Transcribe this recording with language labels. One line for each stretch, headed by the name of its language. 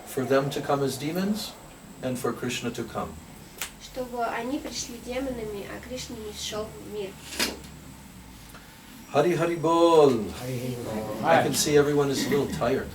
English: for them to come as demons and for Krishna to come.
Russian: чтобы они пришли демонами, а Кришна не шел в мир.
English: Hari Hari Bol. I can see everyone is a little tired.